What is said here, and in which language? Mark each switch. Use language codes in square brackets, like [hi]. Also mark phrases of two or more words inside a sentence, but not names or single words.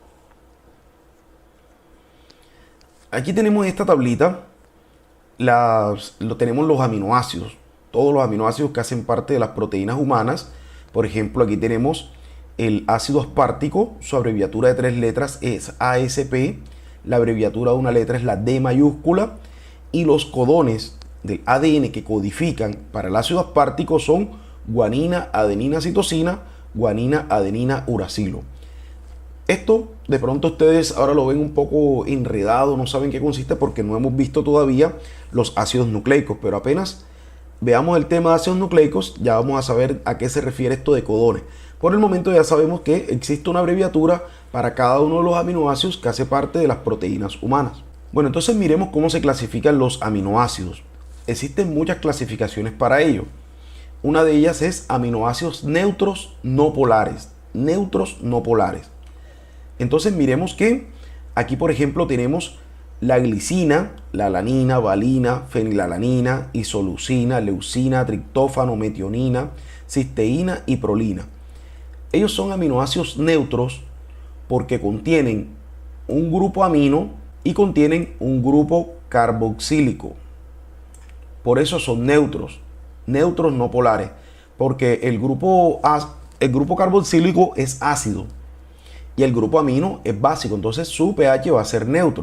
[es] Aquí tenemos esta tablita, tenemos los aminoácidos, todos los aminoácidos que hacen parte de las proteínas humanas. Por ejemplo, aquí tenemos el ácido aspartico, su abreviatura de 3 letras es ASP, la abreviatura de una letra es la D mayúscula, y los codones del ADN que codifican para el ácido aspartico son guanina, adenina, citosina, guanina, adenina, uracilo. Esto de pronto ustedes ahora lo ven un poco enredado, no saben qué consiste porque no hemos visto todavía los ácidos nucleicos, pero apenas veamos el tema de ácidos nucleicos ya vamos a saber a qué se refiere esto de codones. Por el momento ya sabemos que existe una abreviatura para cada uno de los aminoácidos que hace parte de las proteínas humanas. Bueno, entonces miremos cómo se clasifican los aminoácidos. Existen muchas clasificaciones para ello. Una de ellas es aminoácidos neutros no polares. Neutros no polares. Entonces miremos que aquí, por ejemplo, tenemos la glicina, la alanina, valina, fenilalanina, isoleucina, leucina, triptófano, metionina, cisteína y prolina. Ellos son aminoácidos neutros porque contienen un grupo amino y contienen un grupo carboxílico. Por eso son neutros, neutros no polares, porque el grupo carboxílico es ácido y el grupo amino es básico, entonces su pH va a ser neutro.